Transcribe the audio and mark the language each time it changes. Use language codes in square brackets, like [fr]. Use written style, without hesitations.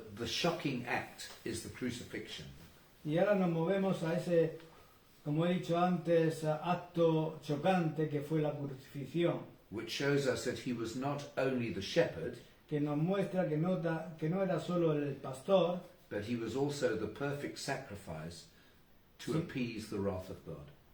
[en] The shocking act is the crucifixion. [es] Y ahora nos movemos a ese, como he dicho antes, acto chocante que fue la crucifixión, [en] Which shows us that he was not only the shepherd, [es] que nos muestra que no era solo el pastor, [en] but he was also the perfect sacrifice to [es] Sí. [en] appease the wrath of God.